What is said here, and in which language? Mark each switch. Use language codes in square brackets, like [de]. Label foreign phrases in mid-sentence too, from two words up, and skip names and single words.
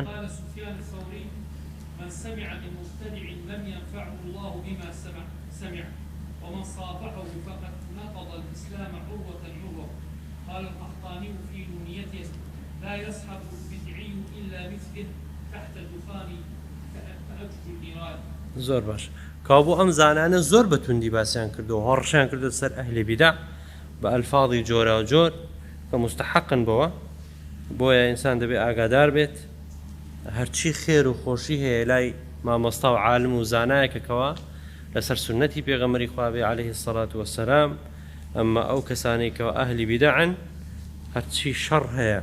[ar] الثوري من سمع من مبتدع لم ينفعه الله بما سمع ومن صافحه فقد نقض الإسلام عروة عروة قال القحطاني في نونيته لا يصحب البدعي إلا مثله تحت الدخان كأجج النيران [ckb] زۆر باش کابوو ئەم زانانە زۆر بەتوندی باسییان کردو و هەڕشیان کردو سەر [ar] ئەهلی بیدع [ckb] بە ئەلفاظی جۆرا و جۆر کە مستحقن بەوە بۆیە ئینسان دەبێ ئاگادار بێت هەرچی خێر و خۆشی هەیە لای مامۆستا و عالم و زانایەکەکەوە لەسەر سنەتی پێغەمبەری خوا بێ [ar] عەلەیهی السەڵات وەسەلام [ckb] ئەمما ئەو کەسانەی کەەوە [ar] ئەهلی بیدعن [ckb] هەرچی شەڕ هەیە